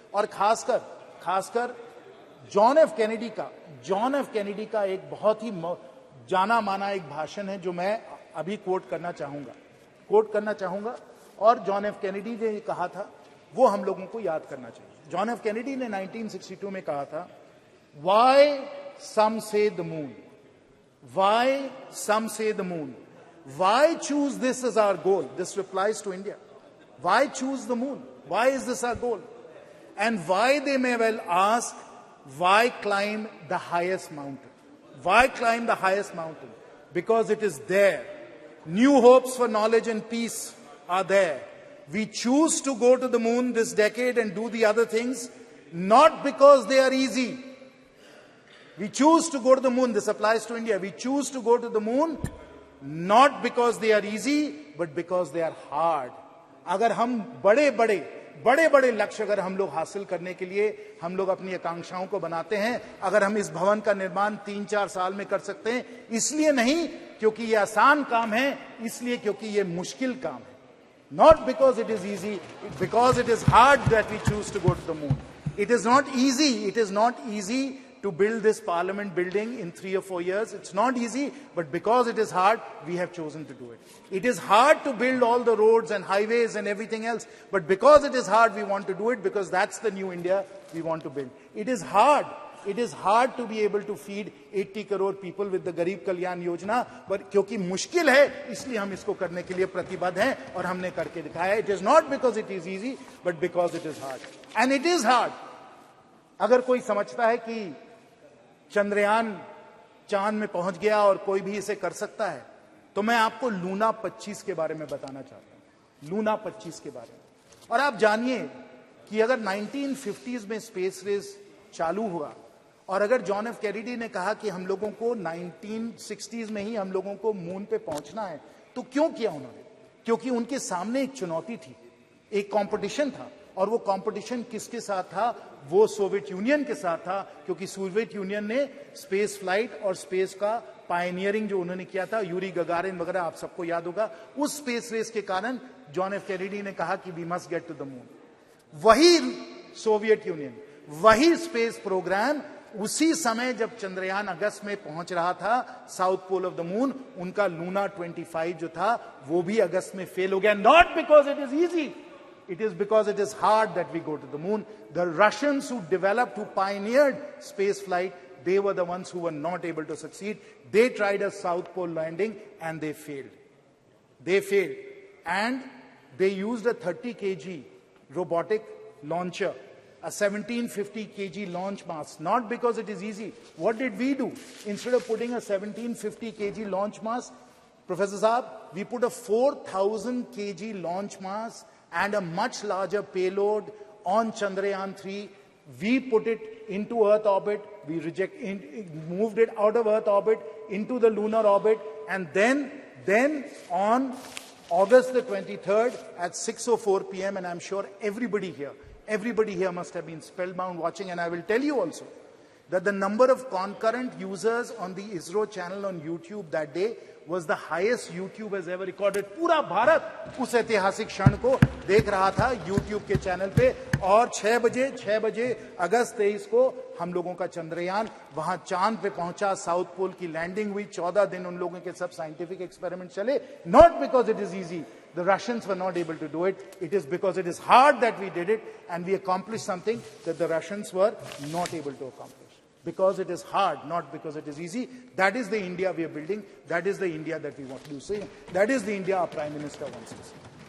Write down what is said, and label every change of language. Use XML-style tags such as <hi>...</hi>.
<hi>और खासकर John F Kennedy का एक बहुत ही जाना माना एक भाषण है जो मैं अभी कोट करना चाहूंगा। और जॉन एफ कैनेडी ने कहा था, वो हम लोगों को याद करना चाहिए। जॉन एफ कैनेडी ने 1962 में कहा था,</hi> <en>Why some say the moon? Why some say the moon? Why choose this as our goal? This replies to India. Why choose the moon? Why is this our goal? And why, they may well ask, why climb the highest mountain? Why climb the highest mountain? Because it is there. New hopes for knowledge and peace are there. We choose to go to the moon this decade and do the other things, not because they are easy. We choose to go to the moon. This applies to India. We choose to go to the moon not because they are easy, but because they are hard.</en> <hi>अगर हम बड़े लक्ष्य अगर हम लोग हासिल करने के लिए हम लोग अपनी आकांक्षाओं को बनाते हैं, अगर हम इस भवन का निर्माण 3-4 साल में कर सकते हैं, इसलिए नहीं क्योंकि ये आसान काम है, इसलिए क्योंकि ये मुश्किल काम है.</hi> <en>Not because it is easy, because it is hard that we choose to go to the moon. It is not easy to build this parliament building in 3 or 4 years. It's not easy, but because it is hard, we have chosen to do it. It is hard to build all the roads and highways and everything else, but because it is hard, we want to do it, because that's the new India we want to build. It is hard to be able to feed 80 crore people with the Garib Kalyan Yojana, but</en> <hi>क्योंकि मुश्किल है, इसलिए हम इसको करने के लिए प्रतिबद्ध हैं और हमने करके दिखाया है.</hi> <en>It is not because it is easy, but because it is hard. And it is hard.</en> <hi>अगर कोई समझता है कि चंद्रयान चांद में पहुंच गया और कोई भी इसे कर सकता है, तो मैं आपको लूना 25 के बारे में बताना चाहता हूं. लूना 25 के बारे में. और आप जानिए कि अगर 1950s में स्पेस रेस चालू हुआ और अगर जॉन एफ कैनेडी ने कहा कि हम लोगों को 1960s में ही हम लोगों को मून पे पहुंचना है, तो क्यों किया उन्होंने? क्योंकि उनके सामने एक चुनौती थी, एक कंपटीशन था. और वो कंपटीशन किसके साथ था? वो सोवियत यूनियन के साथ था, क्योंकि सोवियत यूनियन ने स्पेस फ्लाइट और स्पेस का पायनियरिंग जो उन्होंने किया था, यूरी गगारिन वगैरह आप सबको याद होगा. उस स्पेस रेस के कारण जॉन एफ कैनेडी ने कहा कि</hi> <en>We must get to the moon.</en> <hi>वही सोवियत यूनियन, वही स्पेस प्रोग्राम उसी समय जब चंद्रयान अगस्त में पहुंच रहा था</hi> <en>south pole of the moon,</en> <hi>उनका लूना 25 जो था वो भी अगस्त में फेल हो गया.</hi> <en>Not because it is easy, it is because it is hard that we go to the moon. The Russians who developed, who pioneered space flight, they were the ones who were not able to succeed. They tried a South Pole landing and they failed. They failed. And they used a 30 kg robotic launcher, a 1750 kg launch mass. Not because it is easy. What did we do? Instead of putting a 1750 kg launch mass, Professor Saab, we put a 4000 kg launch mass and a much larger payload on Chandrayaan 3. We put it into Earth orbit. We moved it out of Earth orbit into the lunar orbit, and then on August the 23rd at 6:04 p.m. and I'm sure everybody here must have been spellbound watching. And I will tell you also that the number of concurrent users on the ISRO channel on YouTube that day was the highest YouTube has ever recorded.</en> <hi>पूरा भारत उस ऐतिहासिक क्षण को देख रहा था YouTube के channel पे. और 6 बजे अगस्त 23 को हम लोगों का चंद्रयान वहां चांद पे पहुंचा. साउथ पोल की लैंडिंग हुई. 14 दिन उन लोगों के सब साइंटिफिक एक्सपेरिमेंट चले.</hi> <en>Not because it is easy, the Russians were not able to do it. It is because it is hard that we did it, and we accomplished something that the Russians were not able to accomplish. Because it is hard, not because it is easy. That is the India we are building. That is the India that we want to see. That is the India our Prime Minister wants to see.</en>